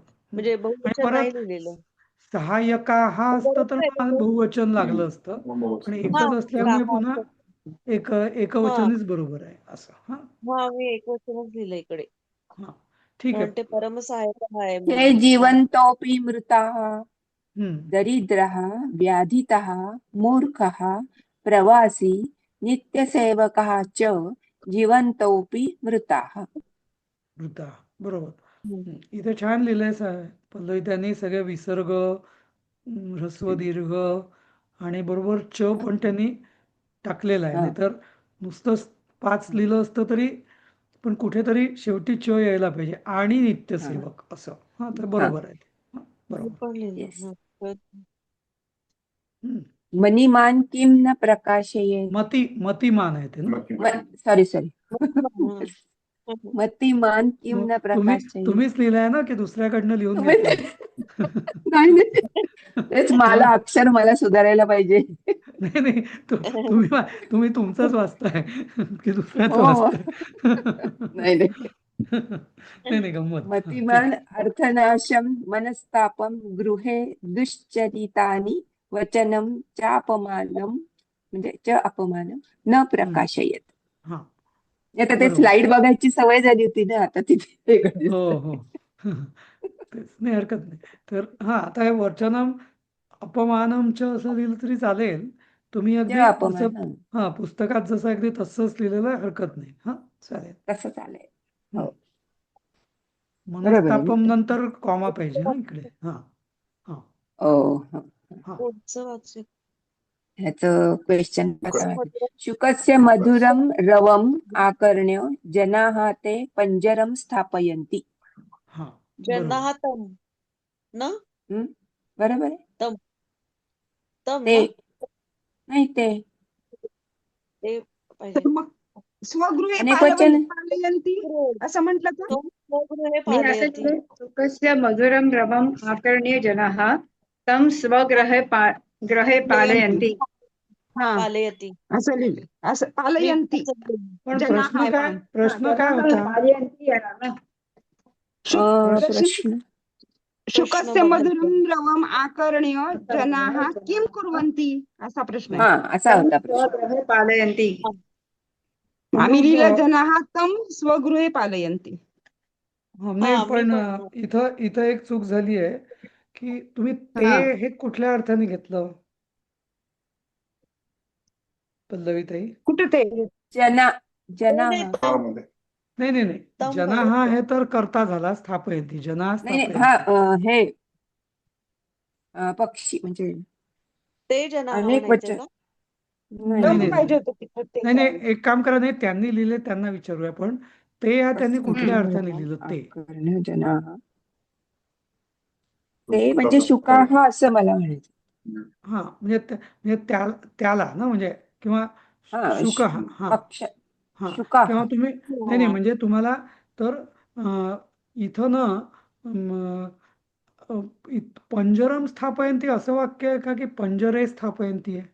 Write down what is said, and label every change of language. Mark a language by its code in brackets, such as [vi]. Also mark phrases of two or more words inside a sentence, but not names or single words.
[mr] म्हणजे आणि बहुवचन नाही परत लिहिलेलं. सहाय्यका हा असतं तर बरोबर आहे मग ते. बहुवचन लागलं असतं, पण हा एकच असल्यामुळे हा पुन्हा एकवचनच बरोबर आहे असं. हा हा मी एकवचनच लिहिलं इकडे. हा ठीक कारण ते आहे. परमसहायक आहे हे म्हणून. [sa] जीवन्तोऽपि मृताः हम्म. दरिद्रः व्याधितः मूर्खः प्रवासी नित्यसेवकः च जीवन्तोऽपि मृताः. [mr] वृत्ता बरोबर. हम्म. इथे छान लिहिलंय पल्लवी त्यांनी सगळे विसर्ग, ह्रस्व दीर्घ आणि बरोबर च पण त्यांनी टाकलेला आहे. हा. नाहीतर नुसतं 5 लिहिलं असतं तरी पण कुठेतरी शेवटी च यायला पाहिजे आणि नित्यसेवक असं. हा, तर बरोबर आहे. हा, मी बरोबर. पण लिहिलं. Yes. हं. हम्म. [sa] मणिमान् किं न प्रकाशयेत्. [mr] मतिमान आहे ते ना? सॉरी हं. [sa] मतिमान् किं न प्रकाशयेत्. [mr] तुम्हीच लिहिलंय ना की दुसऱ्याकडनं लिहून तुम्ही घेतलंय? नाही नाही. तेच मला अक्षर मला सुधारायला पाहिजे. नाही नाही, तुम्ही तुमचंच वाचताय की दुसऱ्याचं हो. वाचताय? नाही नाही. नाही नाही, गंमत. हा, ठीक. [sa] मतिमान् अर्थनाशं मनस्तापं गृहे दुश्चरितानि वचनं चापमानं म्हणजे च अपमानं न प्रकाशयेत्. [mr] हा, आता ते बरोबर. स्लाइड बघायची सवय झाली होती ना, आता तिथे वेगळं हो दिसतंय. हो. तेच, नाही हरकत नाही. तर हा, आता हे [sa] वचनम अपमानम च [mr] असं लिहिलं तरी चालेल. तुम्ही च अगदी अपमान जसं पुस्तकात जसं अगदी तसंच लिहिलेलं आहे, हरकत नाही. हा, चालेल. तसं चालेल. हो बरोबर आहे मनस्तापम ना. नंतर कॉमा पाहिजे हा इकडे. हा हा हो हो. हा. पुढचं वाचू. ह्याचं क्वेश्चन मधुरं. [sa] शुकस्य मधुरं रवम् आकर्ण्य जनाः ते पञ्जरं स्थापयन्ति. [mr] हा, ज्यांना बरोबर. हा तम ना हं? बरोबर आहे. तम तम ते ना नाही ते ते पाहिजे. तर मग स्वगृहे अनेक वचन पालयन्ति असं म्हटलं का? तम स्वगृहे मी असं पालयति. [sa] लिहिले, सुखस्य मधुरं रवम् आकर्ण्य जनाः तं ग्रहे पालयन्ति. [mr] हा, पालयति. असं लिहिले. असं मी पालयन्ति. असंच लिहिलं. पण जनाः आहे ना. प्रश्न काय जनाः होता? पालयन्ति येणार ना. प्रश्न शुकस्य बघा. [sa] मधुरं रवम् आकर्ण्य जनाः किं कुर्वन्ति [mr] असा प्रश्न हा आहे. असा तं होता प्रश्न. [sa] स्वगृहे पालयन्ति. [mr] आम्ही मग [sa] लिहिलं जनाः तं स्वगृहे पालयन्ति. [mr] नाही, हा मी पण पण इथं एक चूक झाली आहे की तुम्ही ते हा. हे कुठल्या अर्थाने घेतलं पल्लवीताई? कुठे ते जना नाही, जनाः नाही, तम नाही नाही नाही, तम जना पाहिजे. हा हे तर करता झाला, [sa] स्थापयंती, जना [mr] नाही नाही हा स्थापयंती. हे पक्षी म्हणजे ते जनाः अनेक म्हणायचे वचन का? नाही नाही तम नाही नाही पाहिजे नाही होतं तिथं ते. नाही नाही, एक काम करा, नाही त्यांनी लिहिले त्यांना विचारूया. पण ते त्यांनी कुठल्या अर्थाने लिहिलं ते? [sa] आकर्ण्य जनाः [mr] ते म्हणजे शुकाः असं मला म्हणायचं. हा, म्हणजे त्याला ना, म्हणजे किंवा हा शुक हा पक्ष हा, शुकाः. किंवा तुम्ही नाही नाही, म्हणजे तुम्हाला तर इथं ना [sa] पंजरम स्थापयंती [mr] असं वाक्य आहे का की [sa] पंजरे स्थापयंती [mr] आहे?